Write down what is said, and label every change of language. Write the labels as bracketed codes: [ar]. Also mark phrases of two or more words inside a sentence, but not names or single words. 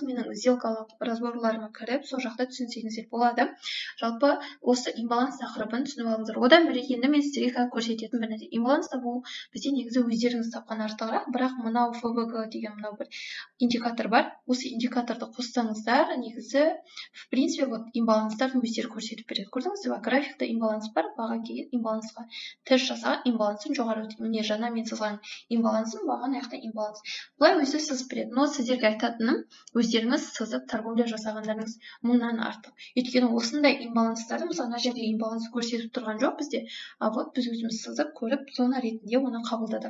[kk] Менің сделкалық разборларыма кіріп, сол жақта түсінсеңіздер болады. Жалпы осы имбаланс тақырыбын түсініп алыңыздар. Одан бөлек енді мен сіздерге қазір көрсететін бір нәрсе. Имбаланс табу бізде негізі өздеріңіз тапқан артығырақ, бірақ мынау ФБГ деген мынау бір индикатор бар. Осы индикаторды қоссаңыздар, негізі [ru] в принципе вот [kk] имбаланстарды өздері көрсетіп береді. Көрдіңіз бе? Графикта имбаланс бар, баға келген имбалансқа тест жасаған имбалансын жоғары өтеді. Міне жаңа мен сызған имбалансым, баға аяқта имбаланс. Бұлай өзі сызып береді. Но сіздерге айтатыным, өздеріңіз сызып торговля жасағандарыңыз мыңнан артық. Өйткені осындай имбаланстарды, мысалы мына жерде имбаланс көрсетіп тұрған жоқ бізде, [ru] а вот [kk] біз өзіміз сызып көріп зона ретінде оны қабылдадық.